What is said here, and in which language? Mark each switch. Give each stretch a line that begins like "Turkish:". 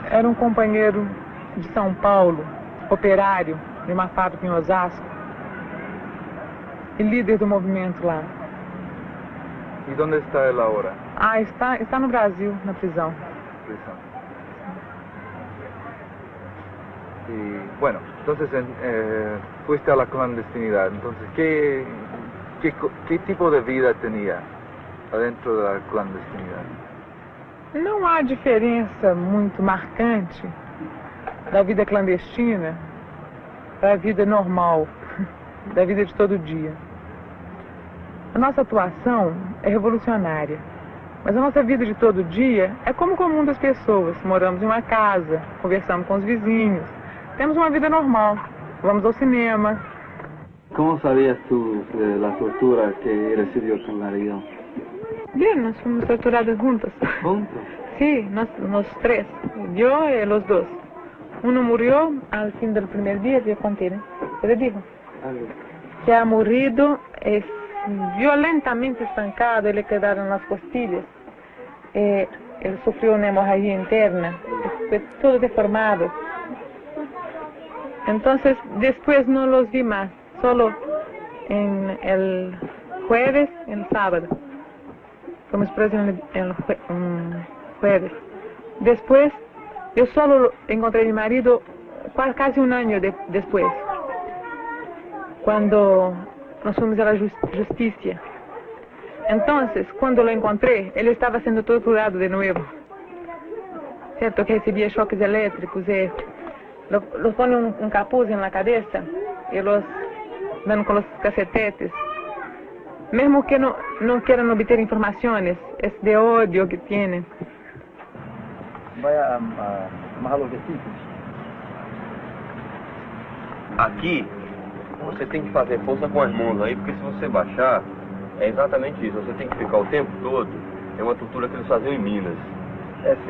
Portuguese: Era um companheiro de São Paulo, operário de uma fábrica em Osasco e líder do movimento lá. E onde está ele agora? Ah, está no Brasil, na prisão. Prisão.
Spanish: Y bueno, entonces fuiste a la clandestinidad. Entonces, ¿qué tipo de vida tenía adentro de la clandestinidad?
Portuguese: Não há diferença muito marcante da vida clandestina para a vida normal, da vida de todo dia. A nossa atuação é revolucionária, mas a nossa vida de todo dia é como o comum das pessoas. Moramos em uma casa, conversamos com os vizinhos, temos uma vida normal, vamos ao cinema.
Spanish: ¿Cómo sabías tú de la tortura que recibió tu marido?
Portuguese: Bien, nós fomos torturadas juntas.
Spanish: ¿Juntos? Sí, nós tres, yo y los dos. Uno murió al fin del primer día, yo conté, ¿no? ¿Qué le digo? Que ha morido violentamente estancado, le quedaron las costillas. Él sufrió una hemorragia interna, fue todo deformado. Entonces, después no los vi más, solo en el jueves, en el sábado.
Portuguese: Fomos presos
Spanish: en el jueves.
Portuguese: Después, eu solo encontrei meu marido quase um ano depois, quando nós fomos à justiça. Então, quando lo encontrei, ele estava sendo torturado de novo. Certo que recebia choques elétricos
Spanish: e los ponen un capuz en la cabeza y los dan con los cacetetes. Mesmo que no quieran obter informaciones, es de odio que tienen.
Portuguese: Vai amarrar os vestidos? Aqui, você tem que fazer força com as mãos aí, porque se você baixar, é exatamente isso. Você tem que ficar o tempo todo. É uma tortura que eles faziam em Minas. É sim.